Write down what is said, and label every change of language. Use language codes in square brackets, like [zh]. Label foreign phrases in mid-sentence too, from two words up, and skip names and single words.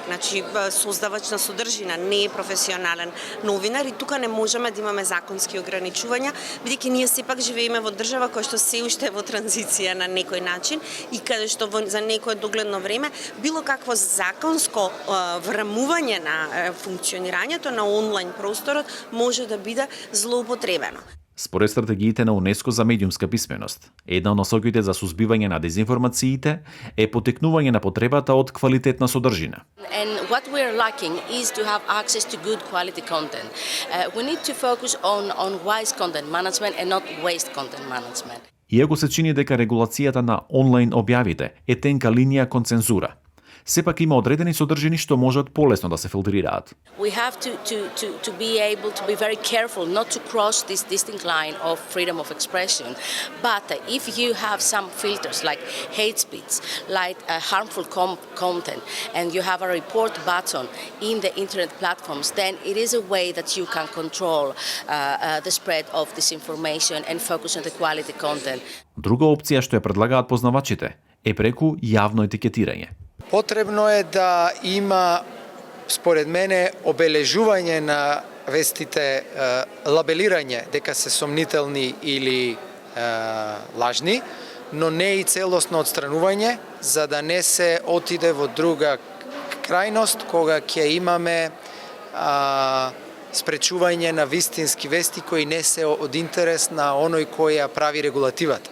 [mk] значи создавач на содржина, не е професионален новинар и тука не можеме да имаме законски ограничувања, бидејќи ние сепак живееме во држава која што се уште е во транзиција на некој начин и каде што за некое догледно време било какво законско врамување на функционирањето на онлайн просторот може да биде злоупотребено. Според стратегиите на УНЕСКО за медиумска писменост, една од насоките за сузбивање на дезинформациите е потекнување на потребата од квалитетна содржина. [en] And what we are lacking is to have access to good quality content. We need to focus on wise content management and not waste content management. [mk] Иако се чини дека регулацијата на онлайн објавите е тенка линија кон цензура, сепак има одредени содржини што можат полесно да се филтрираат. [en] We have to be able to be very careful not to cross this distinct line of freedom of expression. But if you have some filters like hate speech, like harmful content, and you have a report button in the internet platforms, then it is a way that you can control the spread of disinformation and focus on the quality content. [mk] Друга опција што ја предлагаат познавачите е преку јавно етикетирање. Потребно е да има, според мене, обележување на вестите, лабелирање дека се сомнителни или лажни, но не и целосно отстранување, за да не се отиде во друга крајност кога ќе имаме спречување на вистински вести кои не се од интерес на оној кој ја прави регулативата.